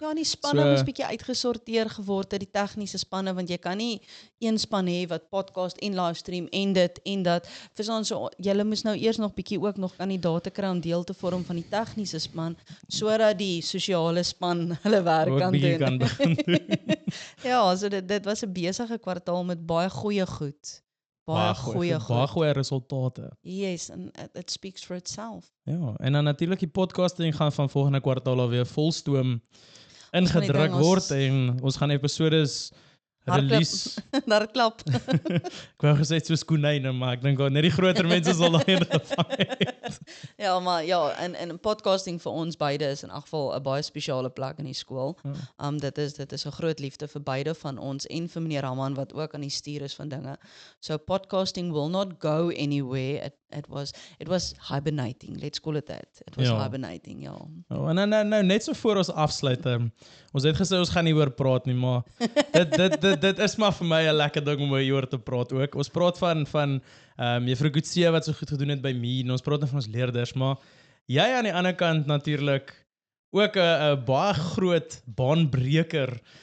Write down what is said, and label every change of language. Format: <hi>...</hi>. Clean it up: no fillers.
<af>Ja, en die spanne moes bietjie uitgesorteer geword het, die tegniese spanne, want jy kan nie een span hê wat podcast en livestream en dit en dat. Verstaan, so julle moes nou eers nog bietjie ook nog kandidaate kry om deel te vorm van die tegniese span, sodat die sosiale span hulle werk Ook kan bietjie doen. kan begin doen. Ja, so dit was 'n besige kwartaal met baie goeie goed. Baie goeie baie goed. goeie resultate.</af> <en>Yes, and it speaks for itself.</en> <af>Ja, en dan natuurlik die podcasting gaan van volgende kwartaal alweer volstoom ingedruk ding, ons- word en ons gaan episodes release. Daar klap. Ek wou gesê soos konijne, maar ek dink net die groter mense sal daai ingevang het. Ja, maar ja, en podcasting vir ons beide is in elk geval 'n baie spesiale plek in die skool. Dit is 'n groot liefde vir beide van ons en vir meneer Raman wat ook aan die stuur is van dinge.</af> <en>So podcasting will not go anywhere. It was hibernating. Let's call it that. It was</en> <af>Ja.</af> <en>hibernating, ja.</en> <af>Oh, en nou net so voor ons afsluit. Ons het gesê ons gaan nie oor praat nie, maar dit is maar vir my 'n lekker ding om oor te praat ook. Ons praat van Juffrou Kutse wat so goed gedoen het by my en ons praat van ons leerders, maar jy aan die ander kant natuurlik ook 'n baie groot baanbreker.</af>